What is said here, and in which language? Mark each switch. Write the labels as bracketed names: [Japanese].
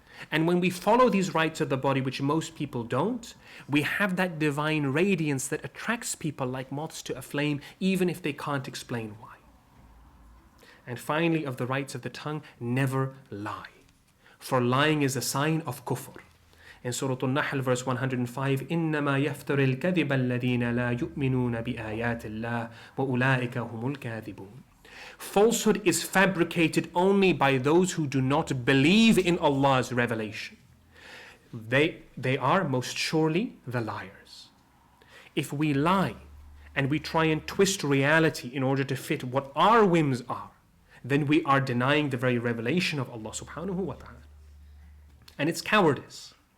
[English] And when we follow these rights of the body, which most people don't, we have that divine radiance that attracts people like moths to a flame, even if they can't explain why. And finally, of the rights of the tongue, never lie. For lying is a sign of kufr. In Surah An-Nahl, verse 105, [Arabic] إِنَّمَا يَفْتَرِ الْكَذِبَ الَّذِينَ لَا يُؤْمِنُونَ بِآيَاتِ اللَّهِ وَأُولَٰئِكَ هُمُ الْكَاذِبُونَ. [English] Falsehood is fabricated only by those who do not believe in Allah's revelation. They are most surely the liars. If we lie and we try and twist reality in order to fit what our whims are, then we are denying the very revelation of Allah subhanahu wa ta'ala. And it's cowardice.